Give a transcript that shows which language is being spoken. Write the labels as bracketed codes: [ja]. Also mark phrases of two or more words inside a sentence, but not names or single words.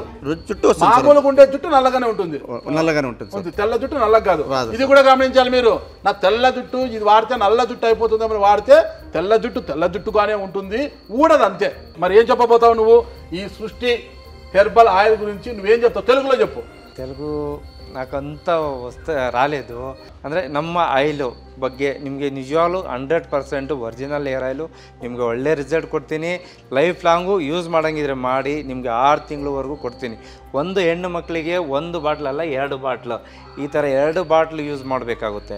[te] జుట్టు వస్తుంది, మామూలుగా ఉండే జుట్టు నల్లగానే ఉంటుంది. తెల్ల జుట్టు నల్లగా కాదు. ఇది కూడా గమనించాలి మీరు. నా తెల్ల జుట్టు ఇది వాడితే నల్ల జుట్టు అయిపోతుంది అని వాడితే తెల్ల జుట్టుగానే ఉంటుంది, ఊడదు అంతే. మరి ఏం చెప్పబోతావు నువ్వు ఈ సృష్టి హెర్బల్ ఆయిల్ గురించి? నువ్వేం చెప్తావు? తెలుగులో చెప్పు. [kn] తెలుగు [te] నాకంత రాలేదు [kn] ಅಂದರೆ ನಮ್ಮ ಆಯಿಲು ಬಗ್ಗೆ ನಿಮಗೆ ನಿಜವಾಗ್ಲೂ 100% [en] original hair oil [kn] ನಿಮಗೆ ಒಳ್ಳೆ ರಿಸಲ್ಟ್ ಕೊಡ್ತೀನಿ. [en] life long [kn] ಯೂಸ್ ಮಾಡೋಂಗಿದ್ರೆ ಮಾಡಿ, ನಿಮಗೆ 6 ತಿಂಗಳವರೆಗೂ ಕೊಡ್ತೀನಿ. ಒಂದು ಹೆಣ್ಣು ಮಕ್ಕಳಿಗೆ 1 ಬಾಟ್ಲ್ ಅಲ್ಲ 2 ಬಾಟ್ಲು, ಈ ಥರ 2 ಬಾಟ್ಲು ಯೂಸ್ ಮಾಡಬೇಕಾಗುತ್ತೆ.